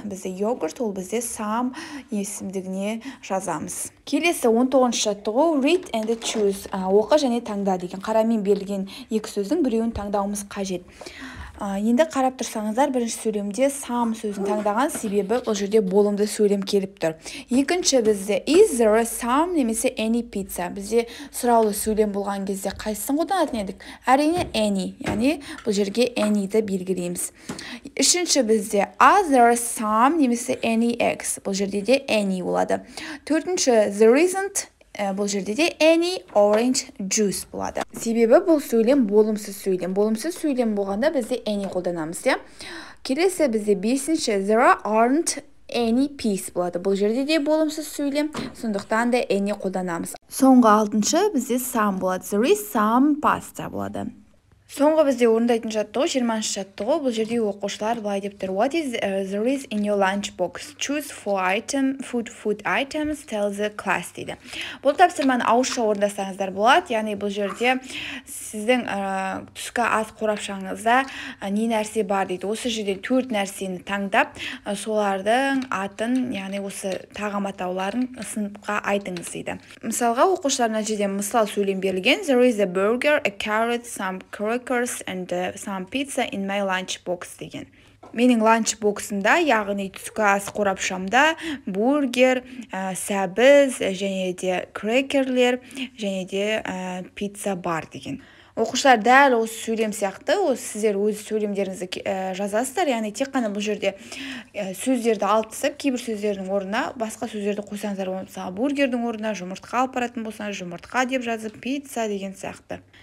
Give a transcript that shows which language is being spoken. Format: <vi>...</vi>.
<kk>Бізде йогурт, ол бізде сам есімдігіне жазамыз. Келесі 19-ші жаттығу</kk> <en>read and choose,</en> <kk>оқы және таңда деген. Қарамен берілген екі сөздің біреуін таңдауымыз қажет. Енді қарап тұрсаңыздар, бірінші сөйлемде some сөзін таңдаған, себебі бұл жерде болымды сөйлем келіп тұр. Екінші бізде</kk> <en>is there some</en> <kk>немесе</kk> <en>any pizza.</en> <kk>Бізде сұраулы сөйлем болған кезде қайсысын қолданатын едік? Әрине any, яғни бұл жерге any'ді белгілейміз. Үшінші бізде</kk> <en>are there some</en> <kk>немесе</kk> <en>any eggs.</en> <kk>Бұл жерде де any болады. Төртінші</kk> <en>there isn't.</en> <kk>Бұл жерде де</kk> <en>any orange juice</en> <kk>болады. Себебі бұл сөйлем болымсыз сөйлем. Болымсыз сөйлем болғанда бізде any қолданамыз. Келесі бізде бесінші</kk> <en>there aren't any peas</en> <kk>болады. Бұл жерде де болымсыз сөйлем, сондықтан да any қолданамыз. Соңғы алтыншы бізде some болады.</kk> <en>There is some pasta болады.</en> <kk>Соңғы бізде орындайтын жаттығу 20-ші жаттығу. Бұл жерде оқушылар былай деп тұр.</kk> <en>What is there is in your lunch box? Choose food items, tell the class</en> <kk>дейді. Бұл тапсырманы ауызша орындасаңыздар болады. Яғни бұл жерде сіздің түскі ас қорапшаңызда не нәрсе бар дейді. Осы жерде 4 нәрсені таңдап, солардың атын, яғни осы тағам атауларын сыныпқа айтыңыз дейді. Мысалға оқушылар мына жерде мысал сөйлем берілген.</kk> <en>There is a burger, a carrot, some crackers and some pizza in my lunch box</en> <kk>деген. Менің ланч боксында, яғни түскі ас қорапшамда бургер, сәбіз, және де крекерлер, және де пицца бар деген. Оқушылар дәл осы сөйлем сияқты, сіздер өз сөйлемдеріңізді жазасыздар, яғни тек қана бұл жерде сөздерді алып тастап, кейбір сөздердің орнына басқа сөздерді қойсаңыздар, мысалы бургердің орнына жұмыртқа алып баратын болсаңыз, жұмыртқа деп жазып, пицца деген сияқты.</kk>